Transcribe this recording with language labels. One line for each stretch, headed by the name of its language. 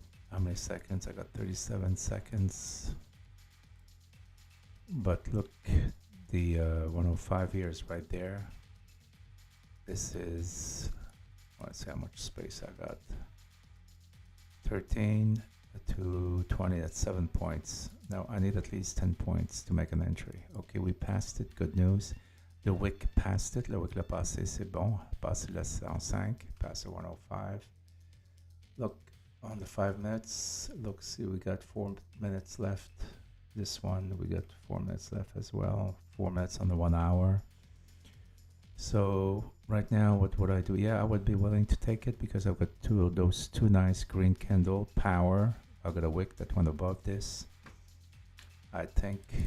English: How many seconds? I got 37 seconds. But look, the 105 here is right there. This is, let's see how much space I got. 13 to 20, that's 7 points. Now I need at least 10 points to make an entry. Okay, we passed it, good news. The wick passed it,
French: le wick l'a passé, c'est bon. Passé le 105, passé 105.
English: Look, on the 5 minutes, look, see, we got 4 minutes left. This one, we got 4 minutes left as well. 4 minutes on the 1 hour. So right now, what would I do? Yeah, I would be willing to take it because I've got those two nice green candle power. I've got a wick that went above this. I think